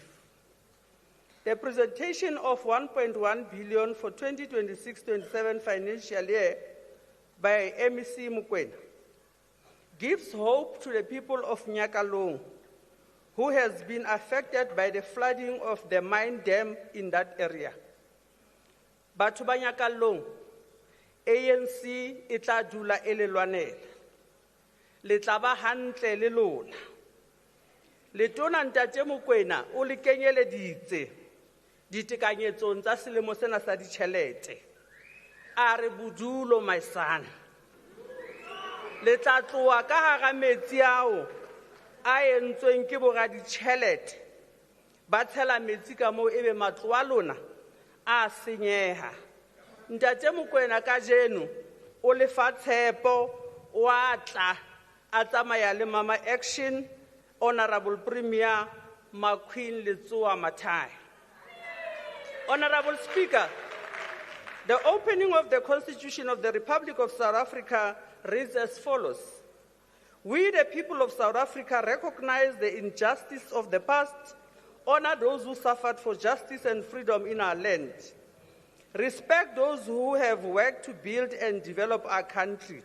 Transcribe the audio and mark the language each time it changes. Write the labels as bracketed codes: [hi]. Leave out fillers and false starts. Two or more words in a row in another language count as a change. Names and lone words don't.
[en] The presentation of 1.1 billion for 2026-27 financial year by MEC Mokoena gives hope to the people of Nyakalong, who has been affected by the flooding of the mine dam in that area. [st] Batho ba Nyakalong, ANC e tla dula e le lwanela. Le tla ba hantle le lona. Letona Ntate Mokoena o le kenyeleditse ditekanyetsong tsa selemo sena sa ditjhelete. A re bodulo [en] my son. [st] Le tla tloha ka hara metsi ao a entsweng ke boraditjhelete ba tshela metsi ka moo ebe matlo a lona a senyeha. Ntate Mokoena kajeno o le fa tshepo wa tla a tsamaya le Mama Action, [en] Honorable Premier [st] Makwin Letsoa Mathai. [en] Honorable Speaker, the opening of the Constitution of the Republic of South Africa reads as follows. We, the people of South Africa, recognize the injustice of the past, honor those who suffered for justice and freedom in our land, respect those who have worked to build and develop our country.